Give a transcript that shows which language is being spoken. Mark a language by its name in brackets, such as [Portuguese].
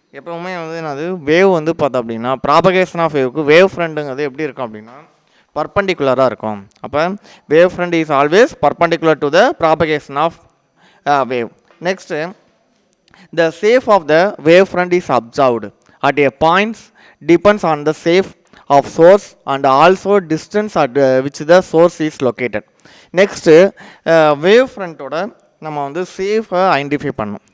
[Tamil] எப்பவுமே வந்து என்னது வேவ் வந்து பார்த்தோம் அப்படின்னா ப்ராபகேஷன் ஆஃப் வேவுக்கு வேவ் ஃப்ரண்ட்டுங்கிறது எப்படி இருக்கும் அப்படின்னா பர்பண்டிகுலராக இருக்கும். [English] அப்போ wave front is always perpendicular to the propagation of wave. Next the shape of the wave front is observed at a point depends on the shape of source and also distance at which the source is located. [Tamil] Next wave front ஓட நம்ம வந்து சேஃபை identify பண்ணணும்.